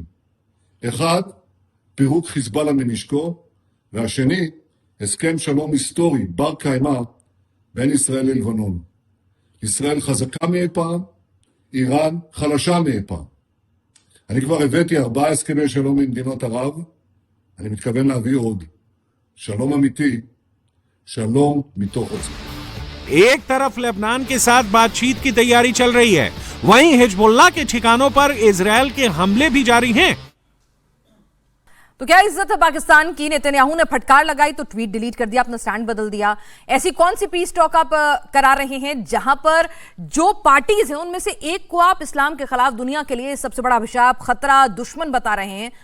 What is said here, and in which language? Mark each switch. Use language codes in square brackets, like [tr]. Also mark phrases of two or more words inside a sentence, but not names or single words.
[he] 1, פירוק חיזבאללה מנשקו, והשני, הסכם שלום היסטורי בר קיימא בין ישראל ללבנון. ישראל חזקה מאי פעם, איראן חלשה מאי פעם. אני כבר הבאתי 4 הסכמי שלום עם מדינות ערב, אני מתכוון להביא עוד. שלום אמיתי, שלום מתוך עוצמה. [hi] एक तरफ लेबनान के साथ बातचीत की तैयारी चल रही है, वहीं हिजबुल्लाह के ठिकानों पर इजरायल के हमले भी जारी हैं। तो क्या इज्जत है पाकिस्तान की? नेतन्याहू ने फटकार लगाई तो [en] tweet delete [hi] कर दिया, अपना स्टैंड बदल दिया। ऐसी कौन सी [en] peace talk [hi] आप करा रहे हैं जहां पर जो पार्टीज हैं उनमें से एक को आप इस्लाम के खिलाफ दुनिया के लिए सबसे बड़ा अभिशाप, खतरा, दुश्मन बता रहे हैं?